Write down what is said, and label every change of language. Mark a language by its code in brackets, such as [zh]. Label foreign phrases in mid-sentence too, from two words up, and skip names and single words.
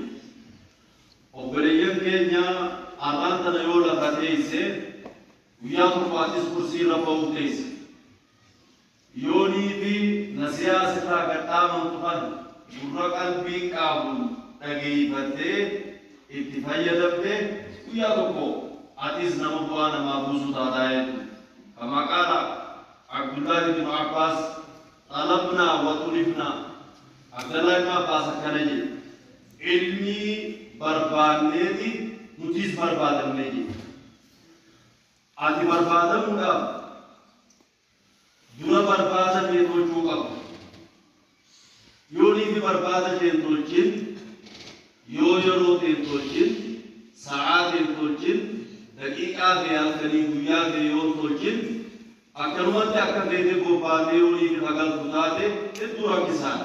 [om] Obboleeyyan keenya arraan tana yoo lafa teesse guyyaa tokkaatis kursii irra ba'uu teesse yoonii fi nasihaa sirraa gadhaamantu kan gurra qalbii qaabuun dhageeffattee itti fayyadamte guyyaa tokko atis nama bu'aa namaa buusu taataa jechuudha. [ar] كما قال [om] Abdullah bin Abbas [ar] طلبنا وطلبنا [om] Abdullah bin Abbas akkana jedhe ilmi barbaanneeti nutis barbaadamne jedhe ati barbaadamuudhaaf dura barbaada kee tolchuu qabu yoo niifi barbaada kee tolchin yoo yeroo kee tolchin sa'aa kee tolchin daqiiqaa kee halkanii guyyaa kee yoo tolchin akkanumatti akka feete bobbaatee yoo niifi hagaltu taate hedduu rakkisaadha.